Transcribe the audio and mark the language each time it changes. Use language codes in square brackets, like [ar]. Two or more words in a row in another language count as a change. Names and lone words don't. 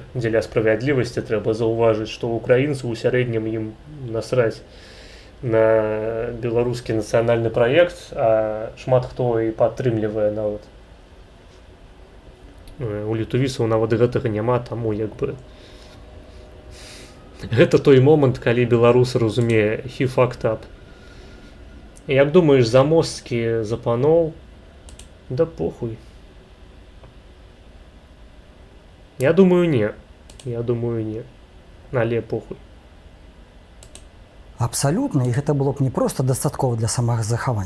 [be] Дзеля справядлівасці трэба заўважыць, што украінцы ў сярэднім ім насраць на беларускі нацыянальны праект, а шмат хто і падтрымлівае нават. У літувісаў нават гэтага няма, таму як бы гэта той момант, калі беларус разумее [en] he fucked up. [be] Як думаеш, замосткі запаноў? Да похуй. Я думаю, не. Але похуй. Абсалютна, і гэта было б не проста дастаткова для самазахавання.